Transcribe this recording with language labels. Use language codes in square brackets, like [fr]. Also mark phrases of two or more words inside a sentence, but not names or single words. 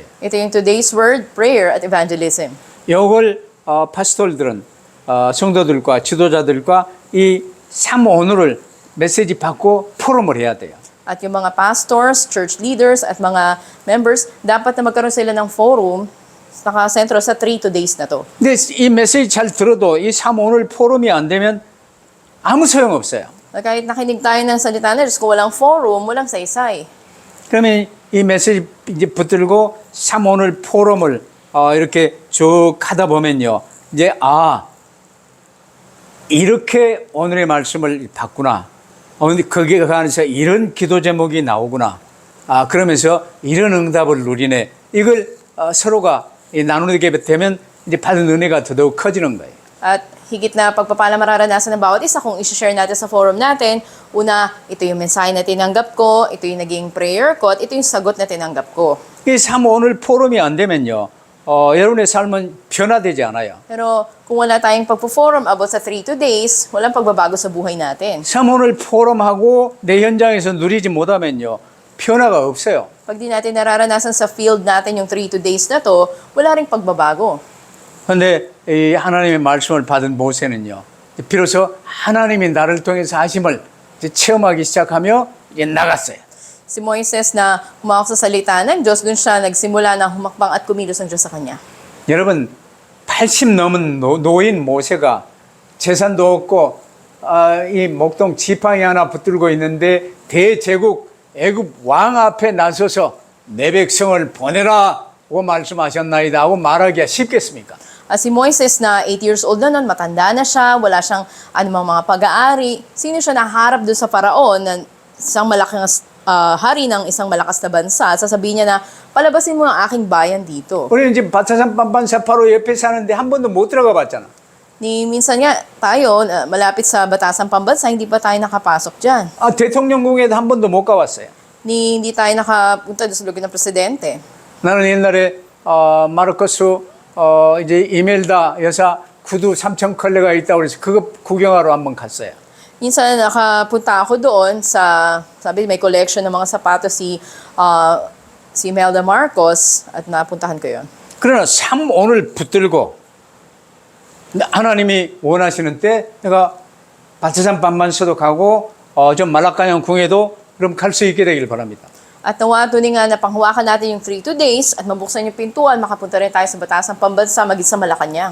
[tl] Ito yung [en] today's word, prayer, [tl] at evangelism. [ko] 이걸 파스톨들은 성도들과 지도자들과 이 3오늘을 메시지 받고 포럼을 해야 돼요. [tl] At yung mga pastors, [en] church leaders, [tl] at mga members, dapat na magkaroon sila ng forum nakasentro sa 3 days na to. [ko] 근데 이 메시지 잘 들어도 이 3오늘 포럼이 안 되면 아무 소용 없어요. [tl] Kahit nakinig tayo ng salita ng Diyos, kung walang forum, walang saysay. [ko] 그러면 이 메시지 이제 붙들고 3오늘 포럼을 이렇게 쭉 하다 보면요. 이제 이렇게 오늘의 말씀을 봤구나. 근데 거기에 관해서 이런 기도 제목이 나오구나. 그러면서 이런 응답을 누리네. 이걸 서로가 나누게 되면 이제 받은 은혜가 더더욱 커지는 거예요. [tl] At higit na pagpapala mararanasan ng bawat isa kung isi-share natin sa forum natin. Una, ito yung mensahe na tinanggap ko, ito yung naging prayer ko, at ito yung sagot na tinanggap ko. [ko] 이 3오늘 포럼이 안 되면요. 여러분의 삶은 변화되지 않아요. [tl] Pero kung wala tayong pagpo-forum about sa 3 days, walang pagbabago sa buhay natin. [ko] 3오늘 포럼하고 내 현장에서 누리지 못하면요. 변화가 없어요. [tl] Pag di natin nararanasan sa field natin yung 3 days na to, wala ring pagbabago. [ko] 그런데 이 하나님의 말씀을 받은 모세는요. 비로소 하나님이 나를 통해서 하심을 이제 체험하기 시작하며 이제 나갔어요. [tl] Si Moises na humawak sa salita ng Diyos, dun siya nagsimula na humakbang at kumilos ang Diyos sa kanya. [ko] 여러분 80 넘은 노인 모세가 재산도 없고 이 목동 지팡이 하나 붙들고 있는데 대제국 애굽 왕 앞에 나서서 내 백성을 보내라고 말씀하셨나이다 하고 말하기가 쉽겠습니까? [tl] Si Moises na 8 years old na nun, matanda na siya, wala siyang anumang mga pag-aari. Sino siya naharap doon sa Paraon na isang malaking hari ng isang malakas na bansa? At sasabihin niya na, palabasin mo ang aking bayan dito. [ko] 우리는 지금 바타산 반반사 바로 옆에 사는데 한 번도 못 들어가 봤잖아. [tl] Minsan nga tayo, malapit sa Batasan Pambansa, hindi pa tayo nakapasok dyan. [ko] 대통령궁에도 한 번도 못 가봤어요. [tl] Hindi tayo nakapunta doon sa lugar ng presidente. [ko] 나는 옛날에 마르코스 이제 이멜다 여사 구두 3천 컬레가 있다고 그래서 그거 구경하러 한번 갔어요. [tl] Minsan nakapunta ako doon sa, sabi may collection ng mga sapatos si Imelda Marcos at napuntahan ko yun. [ko] 그러나 3오늘 붙들고 하나님이 원하시는 때 내가 바트산 반만서도 가고 좀 말라카냥 궁에도 그럼 갈 수 있게 되길 바랍니다. [tl] At nawa tuloy nga na panghuwakan natin yung 3 days at mabuksan yung pintuan, makapunta rin tayo sa Batasan Pambansa, maging sa Malacanang.